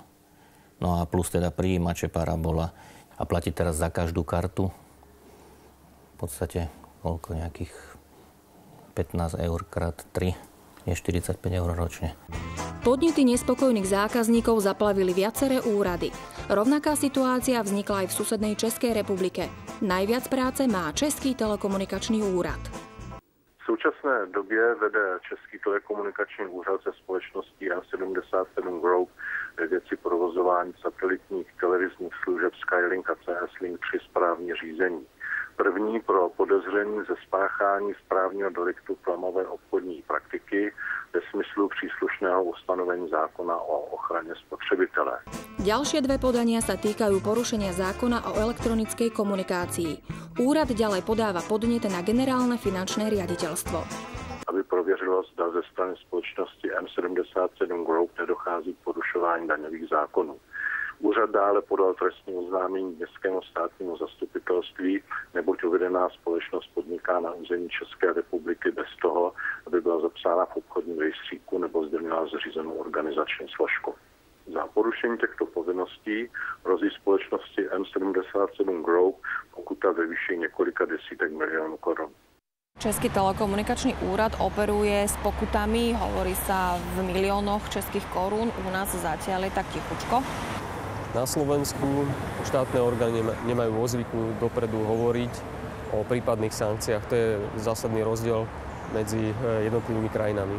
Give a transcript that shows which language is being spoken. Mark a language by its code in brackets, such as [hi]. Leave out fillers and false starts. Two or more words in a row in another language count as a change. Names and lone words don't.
[sk] No a plus teda prijímače, parabola a platiť teraz za každú kartu v podstate koľko nejakých 15 € krát 3 je 45 € ročne. Podnety nespokojných zákazníkov zaplavili viaceré úrady. Rovnaká situácia vznikla aj v susednej Českej republike. Najviac práce má Český telekomunikačný úrad. [cs] V současné době vede Český telekomunikační úřad se společností M77 Group ve věci provozování satelitních televizních služeb Skylink a CS-Link 3 správní řízení. První pro podezření ze spáchání správního deliktu klamové obchodní praktiky ve smyslu příslušného ustanovení zákona o ochraně spotřebitele. [sk] Ďalšie 2 podania sa týkajú porušenia zákona o elektronickej komunikácii. Úrad ďalej podáva podnet na generálne finančné riaditeľstvo. [cs] Aby prověřilo, zda ze strany společnosti M77 Group nedochází k porušování daňových zákonů. Úřad dále podal trestní oznámení Městskému státnímu zastupitelství, neboť uvedená společnost podniká na území České republiky bez toho, aby byla zapsána v obchodním rejstříku nebo zde měla zřízenou organizační složku. Za porušení těchto povinností hrozí společnosti M77 Group pokuta ve výši několika desítek milionů korun. [sk] Český telekomunikačný úrad operuje s pokutami, hovorí sa v miliónoch českých korún, u nás zatiaľ je tak tichučko. Na Slovensku štátne orgány nemajú vo zvyku dopredu hovoriť o prípadných sankciách. To je zásadný rozdiel medzi jednotlivými krajinami.